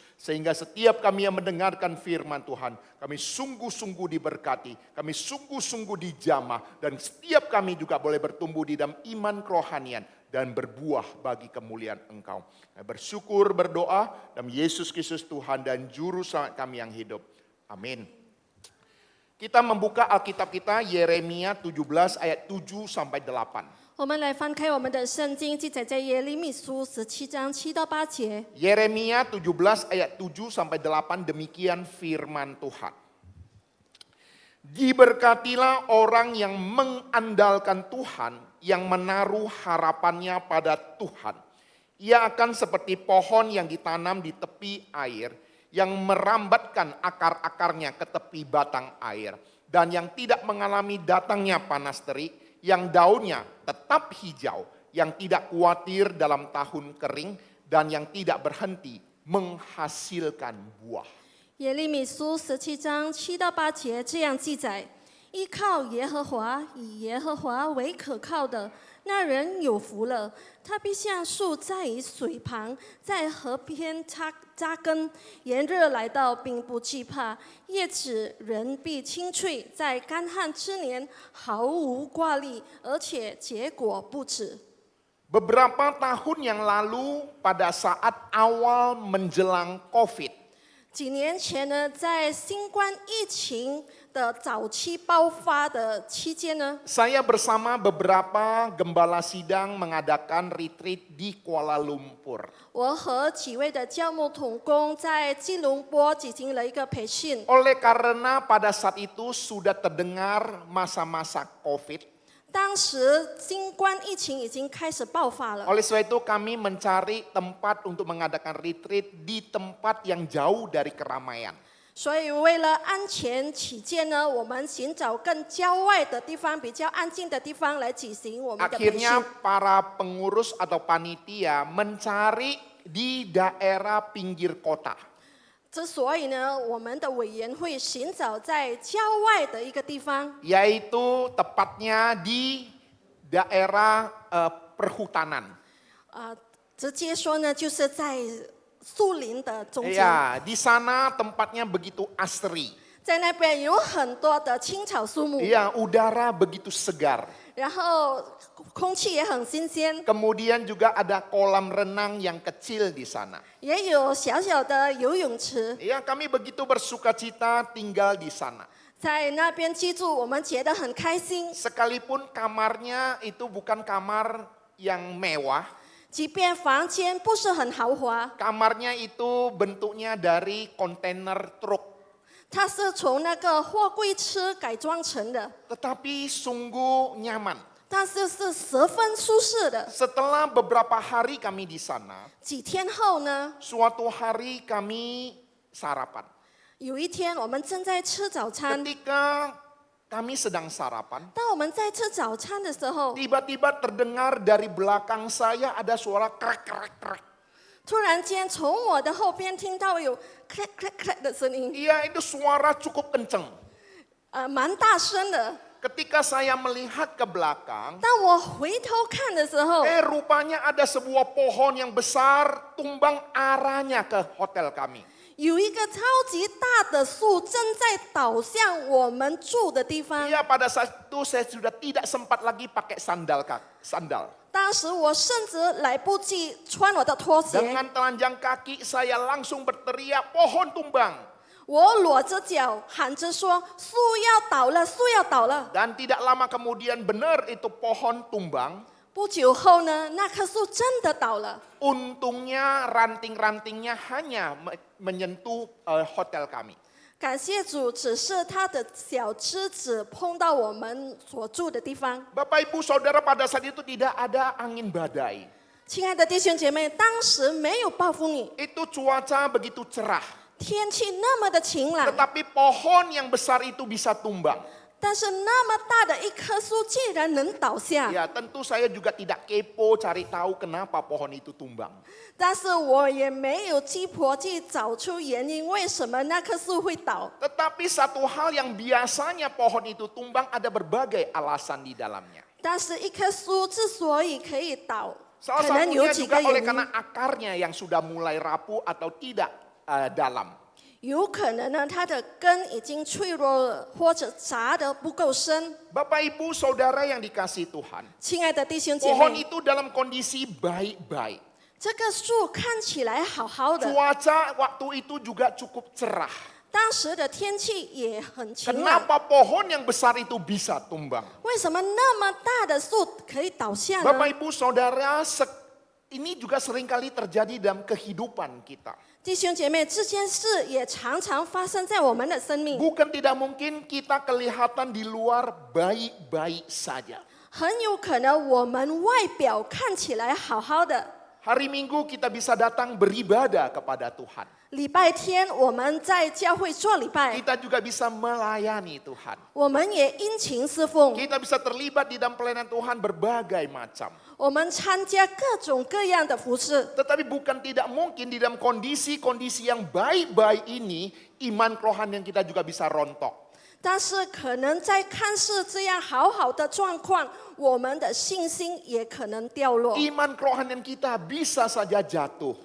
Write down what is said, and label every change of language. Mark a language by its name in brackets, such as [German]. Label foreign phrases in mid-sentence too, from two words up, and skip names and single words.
[Indonesian] Sehingga setiap kami yang mendengarkan firman Tuhan, kami sungguh-sungguh diberkati, kami sungguh-sungguh dijamah, dan setiap kami juga boleh bertumbuh di dalam iman kerohanian, dan berbuah bagi kemuliaan Engkau. Bersyukur, berdoa, dalam Yesus Kristus Tuhan dan Juru Selamat kami yang hidup. Amin. Kita membuka Alkitab kita, Yeremia 17 ayat 7 sampai 8. [Chinese] 我们来翻开我们的圣经，记载在耶利米书17章7到8节。 [Indonesian] Yeremia 17 ayat 7 sampai 8, demikian firman Tuhan. Diberkatilah orang yang mengandalkan Tuhan, yang menaruh harapannya pada Tuhan. Ia akan seperti pohon yang ditanam di tepi air, yang merambatkan akar-akarnya ke tepi batang air, dan yang tidak mengalami datangnya panas terik, yang daunnya tetap hijau, yang tidak khawatir dalam tahun kering, dan yang tidak berhenti menghasilkan buah. [Chinese] 耶利米书17章7到8节这样记载：依靠耶和华，以耶和华为可靠的，那人有福了。他必像树栽于水旁，在河边扎根，炎热来到并不惧怕，叶子人必青翠，在干旱之年毫无挂虑，而且结果不止。 [Indonesian] Beberapa tahun yang lalu pada saat awal menjelang COVID, [Chinese] 几年前呢，在新冠疫情的早期爆发的期间呢， [Indonesian] saya bersama beberapa gembala sidang mengadakan retreat di Kuala Lumpur. [Chinese] 我和几位的教牧同工在吉隆坡进行了一个培训。 [Indonesian] Oleh karena pada saat itu sudah terdengar masa-masa COVID, [Chinese] 当时新冠疫情已经开始爆发了， [Indonesian] oleh sebab itu kami mencari tempat untuk mengadakan retreat di tempat yang jauh dari keramaian. [Chinese] 所以为了安全起见呢，我们寻找更郊外的地方、比较安静的地方来举行我们的培训。 [Indonesian] Akhirnya para pengurus atau panitia mencari di daerah pinggir kota. [Chinese] 之所以呢，我们的委员会寻找在郊外的一个地方， [Indonesian] Yaitu tepatnya di daerah perhutanan. [Chinese] 直接说呢，就是在树林的中间， [Indonesian] Ya, di sana tempatnya begitu asri. [Chinese] 在那边有很多的青草树木， [Indonesian] Ya, udara begitu segar. [Chinese] 然后空气也很新鲜， [Indonesian] Kemudian juga ada kolam renang yang kecil di sana. [Chinese] 也有小小的游泳池， [Indonesian] Ya, kami begitu bersukacita tinggal di sana. [Chinese] 在那边居住，我们觉得很开心。 [Indonesian] Sekalipun kamarnya itu bukan kamar yang mewah, [Chinese] 即便房间不是很豪华， [Indonesian] kamarnya itu bentuknya dari kontainer truk. [Chinese] 它是从那个货柜车改装成的， [Indonesian] Tetapi sungguh nyaman. [Chinese] 但是是十分舒适的。 [Indonesian] Setelah beberapa hari kami di sana, [Chinese] 几天后呢， [Indonesian] suatu hari kami sarapan. [Chinese] 有一天我们正在吃早餐， [Indonesian] Ketika kami sedang sarapan, [Chinese] 当我们在吃早餐的时候， [Indonesian] tiba-tiba terdengar dari belakang saya ada suara krek krek krek. [Chinese] 突然间从我的后边听到有 clack clack clack 的声音， [Indonesian] Iya, itu suara cukup kenceng. [Chinese] 蛮大声的。 [Indonesian] Ketika saya melihat ke belakang, [Chinese] 当我回头看的时候， [Indonesian] rupanya ada sebuah pohon yang besar tumbang arahnya ke hotel kami. [Chinese] 有一个超级大的树正在倒向我们住的地方。 [Indonesian] Iya, pada saat itu saya sudah tidak sempat lagi pakai sandal. [Chinese] 当时我甚至来不及穿我的拖鞋， [Indonesian] Dengan telanjang kaki saya langsung berteriak, pohon tumbang. [Chinese] 我裸着脚喊着说：“树要倒了，树要倒了。 [Indonesian] Dan tidak lama kemudian benar itu pohon tumbang. ” [Chinese] 不久后呢，那棵树真的倒了。 [Indonesian] Untungnya ranting-rantingnya hanya menyentuh hotel kami. [Chinese] 感谢主，只是他的小枝子碰到我们所住的地方。 [Indonesian] Bapak Ibu Saudara, pada saat itu tidak ada angin badai. [Chinese] 亲爱的弟兄姐妹，当时没有暴风雨， [Indonesian] Itu cuaca begitu cerah. [Chinese] 天气那么的晴朗， [Indonesian] Tetapi pohon yang besar itu bisa tumbang. [Chinese] 但是那么大的一棵树竟然能倒下。 [Indonesian] Ya, tentu saya juga tidak kepo cari tahu kenapa pohon itu tumbang. [Chinese] 但是我也没有鸡婆去找出原因，为什么那棵树会倒。 [Indonesian] Tetapi satu hal yang biasanya pohon itu tumbang, ada berbagai alasan di dalamnya. [Chinese] 但是一棵树之所以可以倒， [Indonesian] Salah [Chinese] 可能有 [Indonesian] satunya [Chinese] 几 [Indonesian] juga [Chinese] 个 [Indonesian] oleh [Chinese] 原 [Indonesian] karena [Chinese] 因。 [Indonesian] akarnya yang sudah mulai rapuh atau tidak dalam. [Chinese] 有可能呢，它的根已经脆弱了，或者扎得不够深。 [Indonesian] Bapak Ibu Saudara yang dikasihi Tuhan, [Chinese] 亲爱的弟兄姐 [Indonesian] pohon [Chinese] 妹， [Indonesian] itu dalam kondisi baik-baik. [Chinese] 这个树看起来好好的， [Indonesian] Cuaca waktu itu juga cukup cerah. [Chinese] 当时的天气也很晴朗。 [Indonesian] Kenapa pohon yang besar itu bisa tumbang? [Chinese] 为什么那么大的树可以倒下呢？ [Indonesian] Bapak Ibu Saudara, ini juga seringkali terjadi dalam kehidupan kita. [Chinese] 弟兄姐妹，这件事也常常发生在我们的生命。 [Indonesian] Bukan tidak mungkin kita kelihatan di luar baik-baik saja. [Chinese] 很有可能我们外表看起来好好的， [Indonesian] Hari Minggu kita bisa datang beribadah kepada Tuhan. [Chinese] 礼拜天我们在教会做礼拜， [Indonesian] Kita juga bisa melayani Tuhan. [Chinese] 我们也殷勤侍奉， [Indonesian] Kita bisa terlibat di dalam pelayanan Tuhan berbagai macam. [Chinese] 我们参加各种各样的服饰。 [Indonesian] Tetapi bukan tidak mungkin di dalam kondisi-kondisi yang baik-baik ini, iman kerohanian kita juga bisa rontok. [Chinese] 但是可能在看似这样好好的状况，我们的信心也可能掉落， [Indonesian] Iman kerohanian kita bisa saja jatuh.